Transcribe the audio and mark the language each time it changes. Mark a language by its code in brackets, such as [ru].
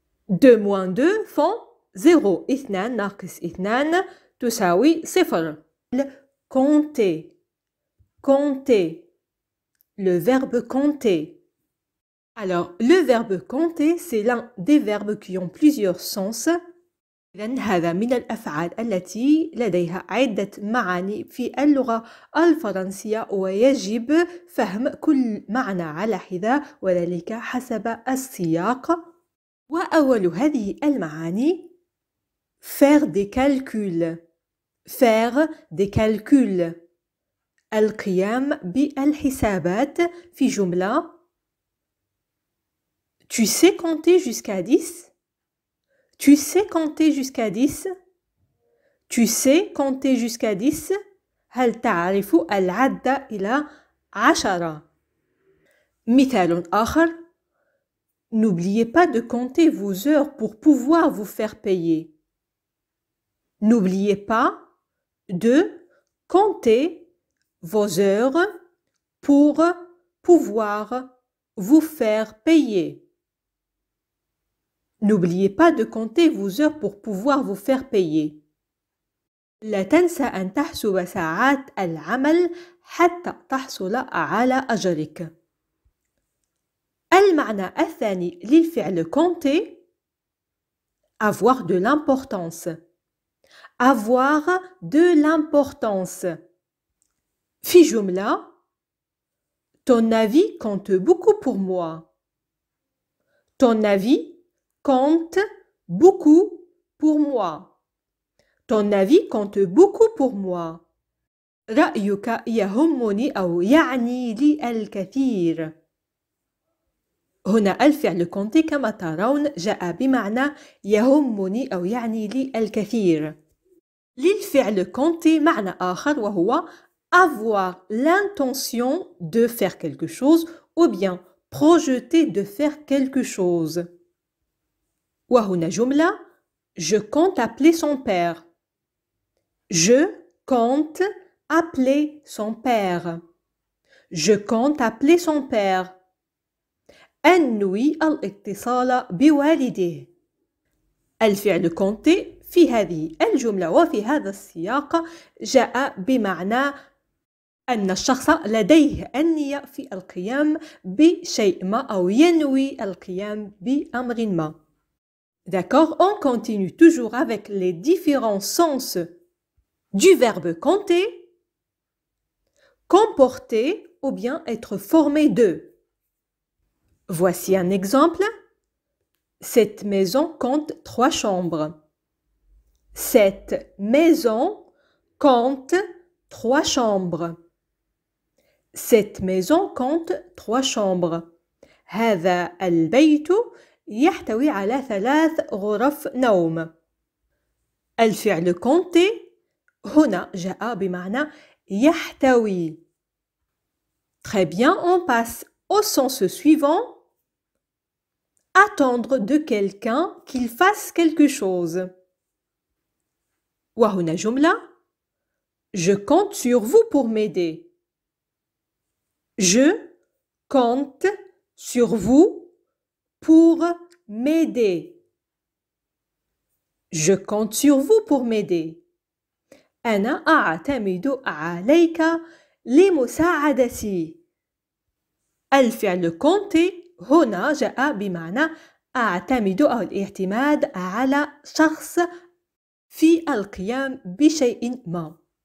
[fr] 2 moins 2 font 0. [ar] 2 ناقص 2 تساوي 0. [fr] Compter. Compter. Le verbe compter. Alors, le verbe compter, c'est l'un des verbes qui ont plusieurs sens. [ar] إذن هذا من الأفعال التي لديها عدة معاني في اللغة الفرنسية ويجب فهم كل معنى على حدة وذلك حسب السياق. وأول هذه المعاني [fr] faire des calculs. faire des calculs. [ar] القيام بالحسابات في جملة. [fr] Tu sais compter jusqu'à 10? Tu sais compter jusqu'à 10? Tu sais compter jusqu'à 10? [ar] هل تعرف العد إلى 10؟ مثال آخر. [fr] N'oubliez pas de compter vos heures pour pouvoir vous faire payer. N'oubliez pas de compter vos heures pour pouvoir vous faire payer. N'oubliez pas de compter vos heures pour pouvoir vous faire payer. [ar] لا تنسى أن تحسب ساعات العمل حتى تحصل على أجرك. المعنى الثاني للفعل compter [fr] avoir de l'importance. Avoir de l'importance. [ar] في جملة [fr] Ton avis compte beaucoup pour moi. Ton avis compte beaucoup pour moi. Ton avis compte beaucoup pour moi. [ar] رأيك يهمني أو يعني لي الكثير. هنا الفعل compter كما ترون جاء بمعنى يهمني أو يعني لي الكثير. للفعل compter معنى آخر وهو [fr] avoir l'intention de faire quelque chose ou bien projeter de faire quelque chose. [ar] وهنا جملة [fr] Je compte appeler son père. Je compte appeler son père. Je compte appeler son père. [ar] أنوي الاتصال بوالده. الفعل compter في هذه الجملة وفي هذا السياق جاء بمعنى أن الشخص لديه النية في القيام بشيء ما أو ينوي القيام بأمر ما. [fr] D'accord, on continue toujours avec les différents sens du verbe compter, comporter ou bien être formé de. Voici un exemple. Cette maison compte 3 chambres. Cette maison compte 3 chambres. Cette maison compte 3 chambres. [ar] هذا البيت يحتوي على 3 غرف نوم. الفعل compter هنا جاء بمعنى يحتوي. [fr] Très bien, on passe au sens suivant. Attendre de quelqu'un qu'il fasse quelque chose. [ar] وهنا جملة [fr] Je compte sur vous pour m'aider. Je compte sur vous pour m'aider. Je compte sur vous pour m'aider. [ar] أنا أعتمد عليك لمساعدتي. الفعل compter هنا جاء بمعنى أعتمد أو الاعتماد على شخص في القيام بشيء ما.